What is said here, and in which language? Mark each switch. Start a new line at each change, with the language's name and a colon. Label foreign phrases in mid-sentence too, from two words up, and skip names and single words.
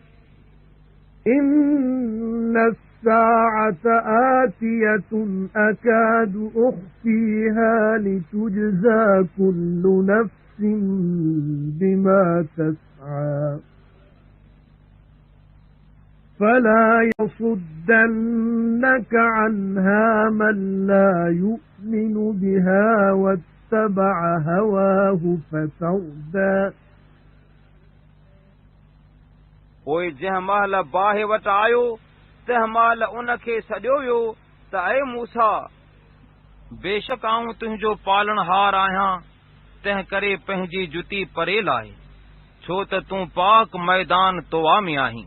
Arabic: إِنَّ السَّاعَةَ آتِيَةٌ أَكَادُ أُخْفِيهَا لِتُجْزَى كُلُّ نَفْسٍ بِمَا تَسْعَى فَلَا يَصُدَّنَّكَ عَنْهَا مَن لَّا يُؤْمِنُ بِهَا وَاتَّبَعَ هَوَاهُ فَتَرْدَى.
Sindhi: पोइ जंहिं महिल बाहि वटि आयो तंहिं महिल उन खे सॾियो वियो त ऐ मूसा, बेशक आऊं तुंहिंजो पालनहार आहियां, तंहिं करे पंहिंजी जुती परे लाहे, छो त तूं पाक मैदान तोआ में आहीं।